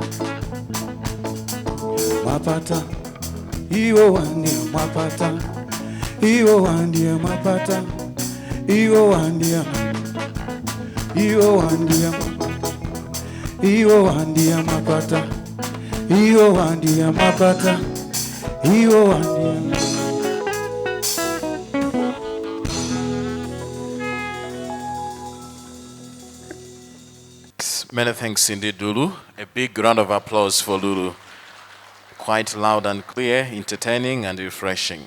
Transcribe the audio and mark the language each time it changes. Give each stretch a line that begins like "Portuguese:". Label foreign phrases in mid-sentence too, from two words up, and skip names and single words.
Nyanja: Mwapata iwo wandia Mwapata, iwo wandia Mwapata, iwo wandia, iwo wandia, iwo wandia Mwapata, iwo wandia Mwapata, iwo wandia.
English: Many thanks indeed, Lulu. A big round of applause for Lulu. Quite loud and clear, entertaining and refreshing.